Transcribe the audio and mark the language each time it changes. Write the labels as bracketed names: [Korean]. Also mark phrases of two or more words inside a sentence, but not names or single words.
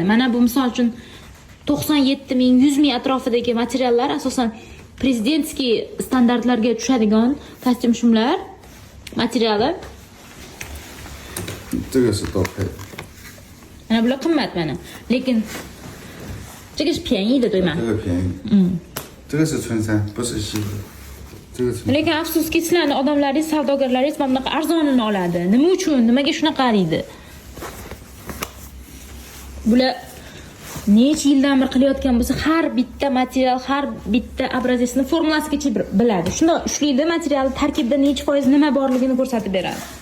[Uzbek] Mana bu misol uchun 97 ming, 100 ming atrofidagi materiallar asosan prezidentskiy standartlarga tushadigan kostyum shimlar materiali. Mana bular qimmat mana. [Chinese] Lekin 这个是便宜的对吗？这个便宜。这个是春衫，不是西服。这个春。 [Uzbek] Lekin afsuski sizlarning odamlaringiz, savdogarlaringiz mana bunaqa arzonini oladi. Nima uchun? Nimaga shunaqa deydi? Bular necha yildan beri qilayotgan bo'lsa, har bitta material, har bitta obrazesni formulasigacha biladi. Shunda ushlaydi, material tarkibida necha foiz nima borligini ko'rsatib beradi.